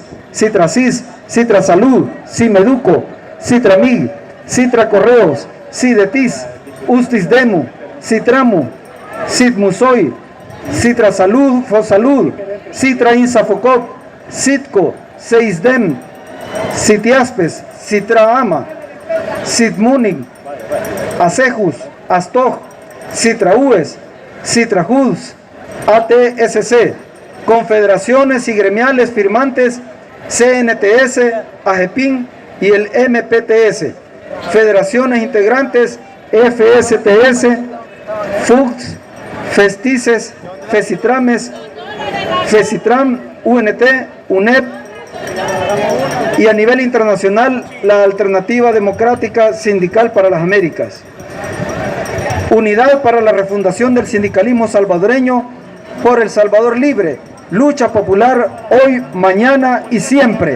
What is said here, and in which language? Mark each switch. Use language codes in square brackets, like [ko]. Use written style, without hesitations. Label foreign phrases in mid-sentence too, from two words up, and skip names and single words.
[es] Citracis, Citra Salud, Cimeduco, Citramig, Citra Correos, Cidetis, Ustis Demu, Citramu, Citmusoy, Citra Salud, Fosalud, Citra Insafocop, Citco, Seisdem, Citiaspes, Citra Ama, Citmunig, Acejus, Astoj, Citraúes, Citrajuds, ATSC, confederaciones y gremiales firmantes, CNTS, AGEPIN y el MPTS, federaciones integrantes, FSTS, FUCS, FESTICES, FESITRAMES, FESITRAM, UNT, UNEP, y a nivel internacional la Alternativa Democrática Sindical para las Américas. Unidad para la refundación del sindicalismo salvadoreño por El Salvador libre. Lucha popular hoy, mañana y siempre.